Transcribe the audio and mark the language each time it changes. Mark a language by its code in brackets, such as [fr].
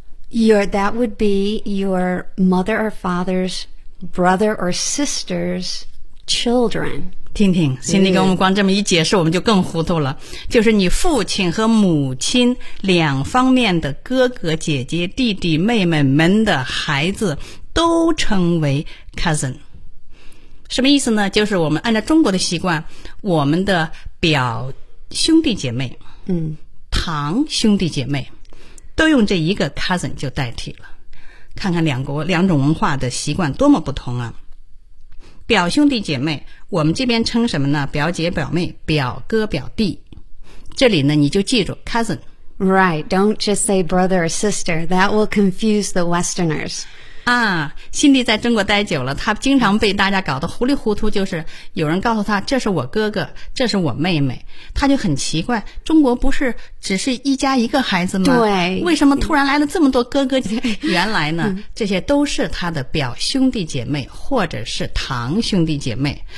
[en] That would be your mother or father's brother or sister's children. [zh] 听听，心里跟我们光这么一解释我们就更糊涂了。就是你父亲和母亲两方面的哥哥姐姐弟弟妹妹们的孩子都称为 cousin。什么意思呢？就是我们按照中国的习惯，我们的表兄弟姐妹，堂兄弟姐妹都用这一个 cousin 就代替了。看看两种文化的习惯多么不同啊。表兄弟姐妹我们这边称什么呢？表姐表妹，表哥表弟。这里呢你就记住 cousin。 [en] Right, don't just say brother or sister, that will confuse the westerners. [zh] 啊，心里在中国待久了，他经常被大家搞得糊里糊涂，就是有人告诉他这是我哥哥，这是我妹妹，他就很奇怪，中国不是只是一家一个孩子吗？对，为什么突然来了这么多哥哥？原来呢，这些都是他的表兄弟姐妹或者是堂兄弟姐妹。